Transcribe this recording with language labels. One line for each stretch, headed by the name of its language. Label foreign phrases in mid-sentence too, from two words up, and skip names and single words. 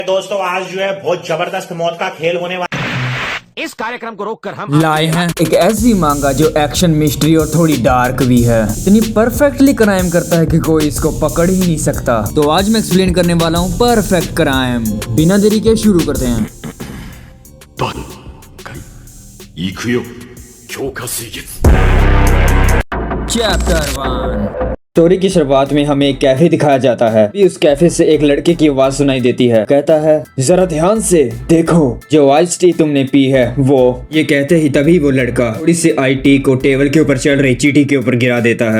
Hindi: दोस्तों आज जो है बहुत जबरदस्त मौत का खेल होने वाला है। इस कार्यक्रम को रोककर हम लाए हैं एक ऐसी मांगा जो एक्शन, मिस्ट्री और थोड़ी डार्क भी है। इतनी
English: perfectly crime
Hindi: करता है कि कोई इसको पकड़ ही नहीं सकता। तो आज मैं एक्सप्लेन करने वाला हूँ
English: perfect crime.
Hindi: बिना देरी के शुरू करते हैं।
Japanese: 行くよ強化水月
Hindi: चैप्टर 1। स्टोरी की शुरुआत में हमें एक कैफे दिखाया जाता है। भी उस कैफे से एक लड़के की आवाज सुनाई देती है। कहता है जरा ध्यान से देखो, जो
English: ice tea
Hindi: तुमने पी है वो। ये कहते ही तभी वो लड़का थोड़ी सी
English: ice tea
Hindi: को टेबल के ऊपर चल रही चींटी के ऊपर गिरा देता है।